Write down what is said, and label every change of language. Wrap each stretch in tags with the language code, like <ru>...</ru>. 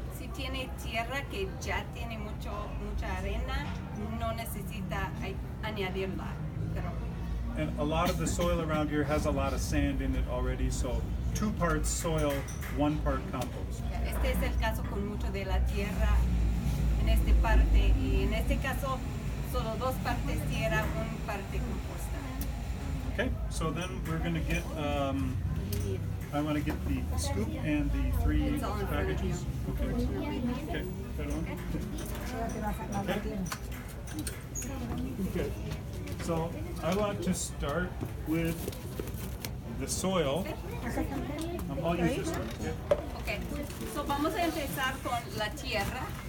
<es>Si tiene tierra que ya tiene mucha arena, no necesita añadirla. Pero</es> <en>And a lot of the soil around here has a lot of sand in it already, so 2 parts soil, 1 part compost.</en> <es>este es el caso con mucho de la tierra en esta parte y en este caso solo 2 partes tierra, 1 parte composta.</es> <en>Okay, so then we're going to get, I want to get the scoop and the 3 It's all in front of packages. Okay. Okay. Perdón. Okay. Okay. So I want to start with the soil. I'll use this one. Yeah.</en> <es>Okay, so vamos a empezar con la tierra.</es>